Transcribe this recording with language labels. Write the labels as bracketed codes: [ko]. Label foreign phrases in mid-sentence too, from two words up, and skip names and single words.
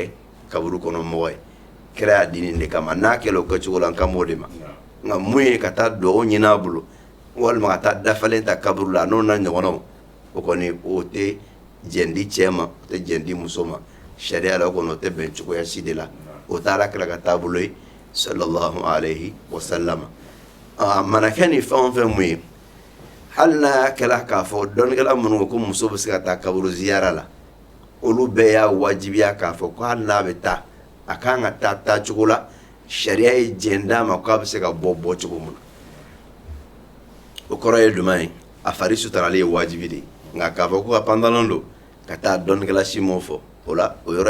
[bm] kaburu kɔnɔ mɔgɔ ye kira y'a di nin de kama n'a kɛla o kɛcogo la n kan b'o de ma nka mun ye ka taa duwawu ɲini a bolo walima ka taa dafalen ta kaburu la n'o na ɲɔgɔnnaw o kɔni o tɛ jɛndi cɛ ma o tɛ jɛndi muso ma sariya la o kɔni o tɛ bɛn cogoya si de la o t'a la kira ka taabolo ye [ar] sallallahu alaihi wa sallam [bm] a mana kɛ ni fɛn o fɛn mun ye hali n'a y'a kɛla k'a fɔ dɔnnikɛla minnu ko muso bɛ se ka taa kaburu ziyara la olu bɛɛ y'a wajibiya k'a fɔ ko hali n'a bɛ taa a kan ka taa taacogo la sariya ye jɛn d'a ma k'a bɛ se ka bɔ cogo mun na o kɔrɔ ye jumɛn ye a fari sutarali ye wajibi de nka k'a fɔ ko ka pantalon don ka taa dɔnnikɛla si m'o fɔ o la o yɔrɔ